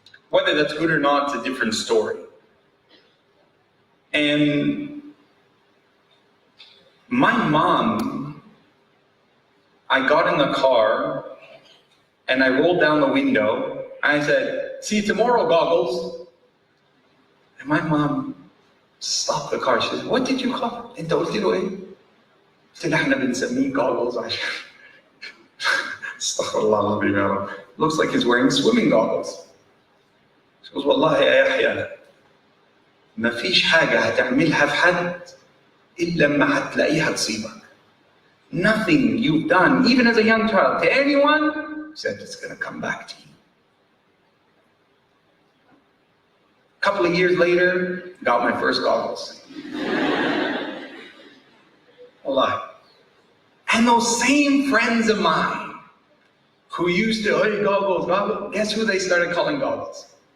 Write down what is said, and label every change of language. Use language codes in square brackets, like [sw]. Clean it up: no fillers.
[en] Whether that's good or not, it's a different story. And my mom, I got in the car and I rolled down the window and I said, "See you tomorrow, goggles." And my mom stopped the car. She said, "What did you call it?" [ar] قلت له إيه؟ قلت له إحنا بنسميه goggles عشان استغفر الله العظيم يا رب. [en] Looks like he's wearing swimming goggles. She goes, [ar] "والله يا يحيى ما فيش حاجة هتعملها في حد إلا لما هتلاقيها تصيبك. [en] Nothing you've done, even as a young child, to anyone, except it's going to come back to you." A couple of years later, got my first goggles. Allah. And those same friends of mine who used to, "Hey, goggles, goggles," guess who they started calling goggles?